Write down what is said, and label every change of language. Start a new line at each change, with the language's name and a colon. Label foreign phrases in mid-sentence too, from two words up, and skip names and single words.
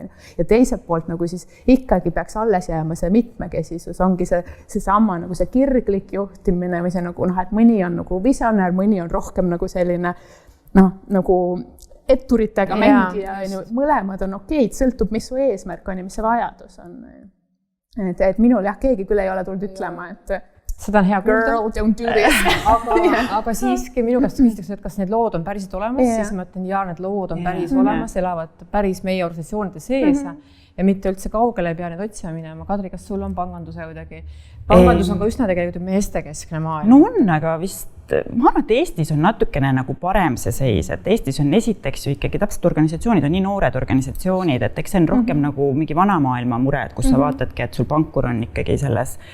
Estonian: Ja teiselt poolt nagu siis ikkagi peaks alles jääma see mitmekesisus, ongi see sama nagu see kirglik juhtimine või see nagu, et mõni on nagu visionär, mõni on rohkem nagu selline nagu etturitega mängija, mõlemad on okeid, sõltub, mis su eesmärk on ja mis see vajadus on. Et minul keegi küll ei ole tulnud ütlema, et seda on hea
English: girl, don't do this.
Estonian: Aga siiski minu käest küsitakse, et kas need lood on päriselt olemas, siis ma ütlen, need lood on päris olemas, elavad päris meie organisatsioonide sees ja mitte üldse kaugele ei pea need otsima minema. Kadri, kas sul on panganduse kuidagi? Pangandus on ka üsna tegelikult meestekeskne maailm. No on, aga vist ma arvan, et Eestis on natukene nagu parem see seis, et Eestis on esiteks ju ikkagi täpselt organisatsioonid on nii noored organisatsioonid, et eks see on rohkem nagu mingi vanamaailma mure, et kus sa vaatadki, et sul pankur on ikkagi selles